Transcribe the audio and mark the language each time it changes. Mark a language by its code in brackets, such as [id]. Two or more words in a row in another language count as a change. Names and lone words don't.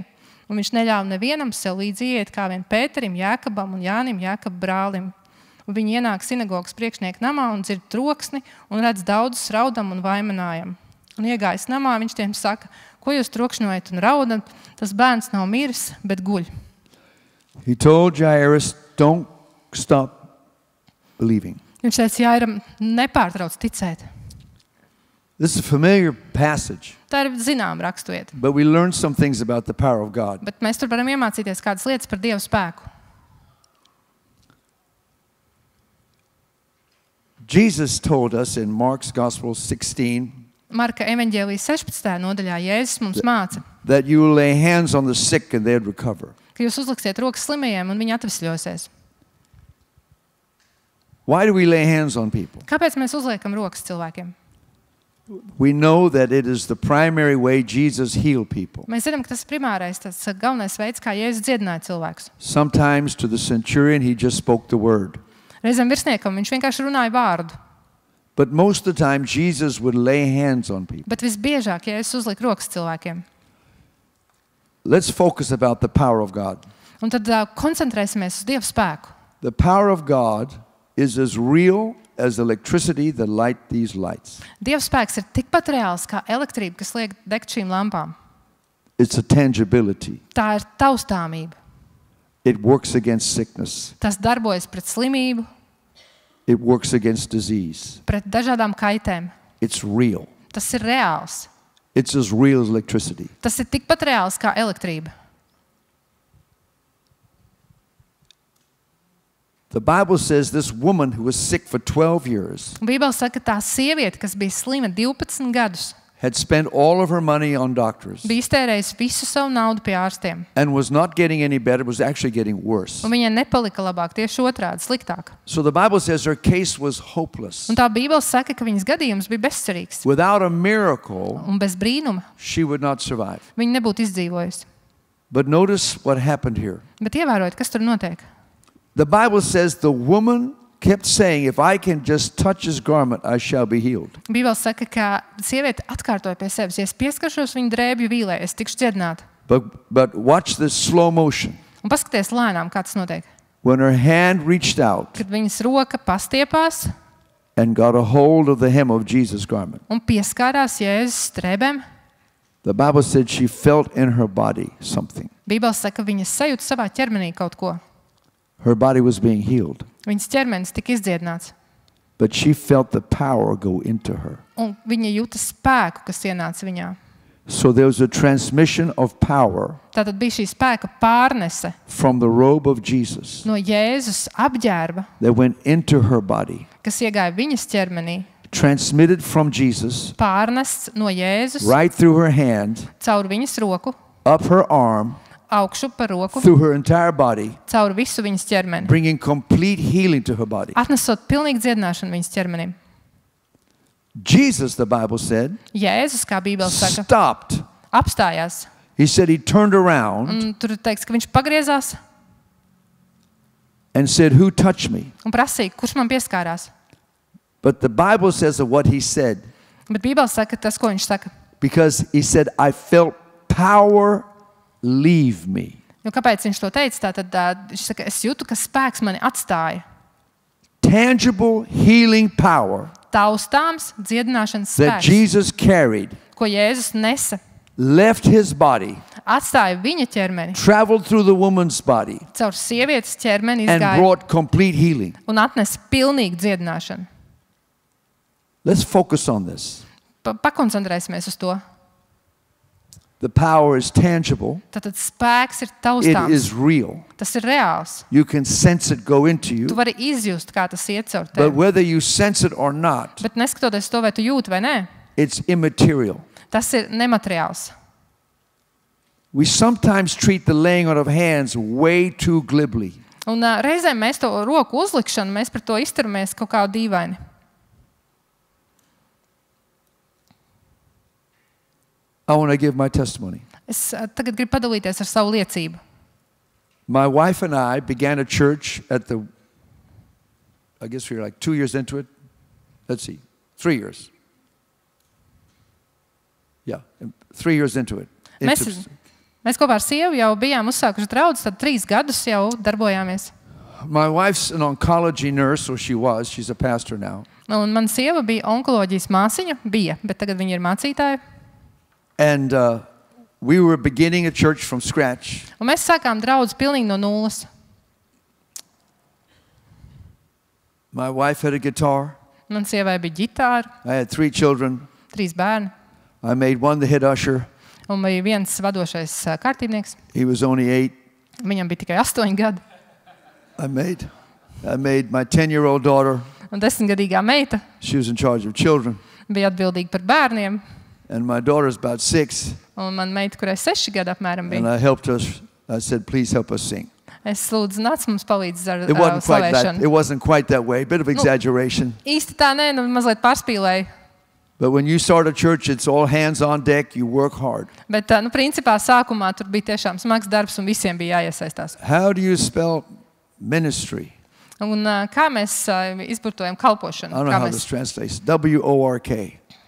[lv] Un viņš neļāva nevienam sev līdzi iet, kā vien Pēterim, Jēkabam un Jānim, Jēkaba brālim. Un viņi ienāk sinagogas priekšnieka namā un dzird troksni un redz daudzus raudam un vaimanājam. Un iegājis namā, viņš tiem saka, ko jūs trokšņojat un raudat, tas bērns nav miris, bet guļ. [en] He told Jairus, don't stop believing. [lv] Viņš teica, Jairam, nepārtrauc ticēt. [en] This is a familiar passage, [lv] Tā ir zinām raksturvieta, [en] but we learn some things about the power of God. [lv] bet mēs tur varam iemācīties kādas lietas par Dieva spēku. [en] Jesus told us in Mark's Gospel 16 [lv] Marka evaņģēlijas 16. nodaļā Jēzus mums māca, [en] that you will lay hands on the sick and they'd recover. [lv] ka jūs uzliksiet rokas slimajiem un viņi atvesļosies. [en] Why do we lay hands on people? [lv] Kāpēc mēs uzliekam rokas cilvēkiem? [en] We know that it is the primary way Jesus healed people. [lv] Mēs zinām, ka tas ir primārais, tas galvenais veids, kā Jēzus dziedināja cilvēkus. [en] Sometimes to the centurion, he just spoke the word. [lv] Reizēm virsniekam viņš vienkārši runāja vārdu, [en] But most of the time, Jesus would lay hands on people. [lv] bet visbiežāk Jēzus uzlika rokas cilvēkiem. [en] Let's focus about the power of God. [lv] Un tad koncentrēsimies uz Dieva spēku. [en] The power of God is as real as electricity that light these lights. [lv] Dieva spēks ir tikpat reāls kā elektrība, kas liek degt šīm lampām. [en] It's a tangibility. [lv] Tā ir taustāmība. [en] It works against sickness. [lv] Tas darbojas pret slimību, [en] It works against disease. [lv] pret dažādām kaitēm. [en] It's real. [lv] Tas ir reāls. [en] It's as real as electricity. [lv] Tas ir tikpat reāls kā elektrība. [en] The Bible says this woman who was sick for 12 years [lv] Bībele saka, ka tā sieviete, kas bija slima 12 gadus, [en] had spent all of her money on doctors [lv] bija iztērējusi visu savu naudu pie ārstiem. [en] and was not getting any better, was actually getting worse. [lv] Un viņai nepalika labāk, tieši otrādi, sliktāk. [en] So the Bible says her case was hopeless. [lv] Un tā Bībele saka, ka viņas gadījums bija bezcerīgs. [en] Without a miracle, [lv] Un bez brīnuma [en] she would not survive. [lv] viņa nebūtu izdzīvojusi. [en] But notice what happened here. [lv] Bet ievērojiet, kas tur notiek. [en] The Bible says the woman kept saying, if I can just touch his garment, I shall be healed. [lv] Bībele saka, ka sieviete atkārtoja pie sevis, ja es pieskaršos viņa drēbju vīlē, es tikšu dziedināta. [en] But watch this slow motion. [lv] Un paskaties lēnām, kā tas notiek. [en] When her hand reached out [lv] Kad viņas roka pastiepās [en] and got a hold of the hem of Jesus' garment, [lv] un pieskārās Jēzus drēbēm, [en] The Bible said she felt in her body something. [lv] Bībele saka, ka viņa sajūta savā ķermenī kaut ko. [en] Her body was being healed. [lv] Viņas ķermenis tika izdziedināts. [en] But she felt the power go into her. [lv] Un viņa jūta spēku, kas ienāca viņā. [en] So there was a transmission of power [lv] Tātad bija šī spēka pārnese [en] from the robe of Jesus [lv] no Jēzus apģērba, [en] that went into her body. [lv] kas iegāja viņas ķermenī, [en] Transmitted from Jesus [lv] pārnests no Jēzus [en] right through her hand, [lv] caur viņas roku, [en] up her arm, [lv] augšu par roku, [en] through her entire body, [lv] caur visu viņas ķermeni, [en] bringing complete healing to her body. [lv] atnesot pilnīgu dziedināšanu viņas ķermenim. [en] Jesus, the Bible said, [lv] Jēzus, kā Bībele saka, [en] stopped. [lv] apstājās. [en] He said he turned around [lv] Un tur teikts, ka viņš pagriezās [en] and said, "Who touched me?" [lv] un prasīja, kurš man pieskārās. [en] But the Bible says of what he said, [lv] Bet Bībele saka tas, ko viņš saka. [en] because he said, "I felt power leave me." [lv] Jo kāpēc viņš to teica? Tātad viņš saka, es jūtu, ka spēks mani atstāja. [en] Tangible healing power [lv] Taustāms dziedināšanas [en] that [lv] spēks, [en] Jesus carried [lv] ko Jēzus nesa, [en] left his body, [lv] atstāja viņa ķermeni, [en] traveled through the woman's body, [lv] caur sievietes ķermeni [en] and [lv] izgāja [en] brought complete healing. [lv] un atnesa pilnīgu dziedināšanu. [en] Let's focus on this. [lv] Pakoncentrēsimies uz to. [en] The power is tangible. [lv] Tātad spēks ir [en] It [lv] taustāms. [en] is real. [lv] Tas ir reāls. [en] You can sense it go into [lv] Tu [en] you. [lv] vari izjust, kā tas iet caur [en] But [lv] tevi. [en] whether you sense it or not, [lv] Bet neskatoties to, vai tu jūti vai nē, [en] it's immaterial. [lv] tas ir nemateriāls. [en] We sometimes treat the laying on of hands way too glibly. [lv] Un reizēm mēs to roku uzlikšanu, mēs par to izturamies kaut kā dīvaini. [en] I want to give my testimony. [lv] Es tagad gribu padalīties ar savu liecību. [en] My wife and I began a church I guess we were like 2 years into it. Let's see, 3 years. Yeah, 3 years into it. [lv] Mēs kopā ar sievu jau bijām uzsākuši draudzi, tad 3 gadus jau darbojāmies. [en] My wife's an oncology nurse, or she's a pastor now. [lv] Un mana sieva bija onkoloģijas māsiņa, bet tagad viņa ir mācītāja. [en] And we were beginning a church from scratch. [lv] Un mēs sākām draudzi pilnīgi no nulles. [en] My wife had a guitar. [lv] Man sievai bija ģitāra, [en] I had 3 children. [lv] 3 bērni, [en] I made one the head usher. [lv] un bija viens vadošais kārtībnieks. [en] He was only 8. [lv] Viņam bija tikai 8 gadi. [en] I made my 10-year-old daughter. [lv] Un 10-gadīgā meita [en] She was in charge of children. [lv] bija atbildīga par bērniem. [en] And my daughter's about 6. [lv] Un man meita, kurai 6 gadi apmēram [en] And [lv] bija, [en] I helped us. I said, please help us sing. [lv] es lūdzu, nāc mums palīdz ar [en] It [lv] slavēšanu. [en] wasn't quite that way. A bit of exaggeration. [lv] Īsti tā nē, mazliet pārspīlēju. [en] But when you start a church, it's all hands on deck. You work hard. [lv] Bet, principā sākumā tur bija tiešām smags darbs un visiem bija jāiesaistās. [en] How do you spell ministry? [lv] Un kā mēs izburtojam kalpošanu? [en] I don't know [lv] Kā [en] how [lv] mēs, [en] this translates. W-O-R-K.